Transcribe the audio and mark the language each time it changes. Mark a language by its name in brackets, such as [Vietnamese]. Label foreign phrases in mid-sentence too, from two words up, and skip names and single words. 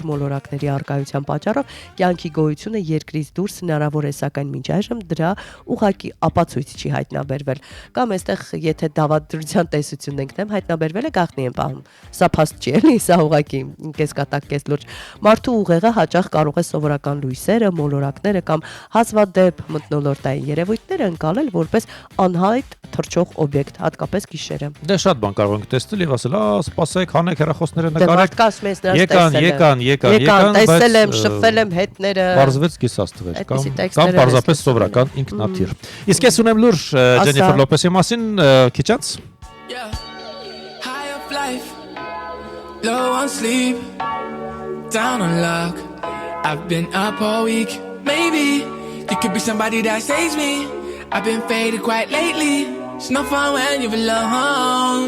[Armenian] մոլորակների առկայության պատճառով կյանքի գոյությունը երկրից դուրս հնարավոր է, սակայն մինչ այժմ դրա ուղղակի ապացույց չի հայտնաբերվել։ Կամ այստեղ եթե դավադրության տեսությունն ենք դեմ հայտնաբերվել է, գաղտնի են պահում։ Սա փաստ չի, էլի, սա ուղղակի կես կատակ, կես լուրջ։ Մարդու ուղեղը հաճախ կարող է սովորական լույսերը, մոլորակները կամ հազվադեպ մթնոլորտային երևույթները ընկալել որպես անհայտ թռչող օբյեկտ, հատկապես գիշերը։ Դե շատ բան կարող ենք տեսնել եւ ասել, սպասեք, հանեք հեռախոսները նկարեք։ Եկան, տեսել եմ, շփվել եմ հետները։ Բարձվեց կիսած տվեր կամ պարզապես սովորական ինքնաթիռ։ Իսկ ես ունեմ լուրջ Ջենիֆեր Լոպեսի մասին, քիչ անց։ [English] Low on sleep, down on luck. I've been up all week. Maybe you could be somebody that saves me. I've been faded quite lately. It's no fun when you're alone.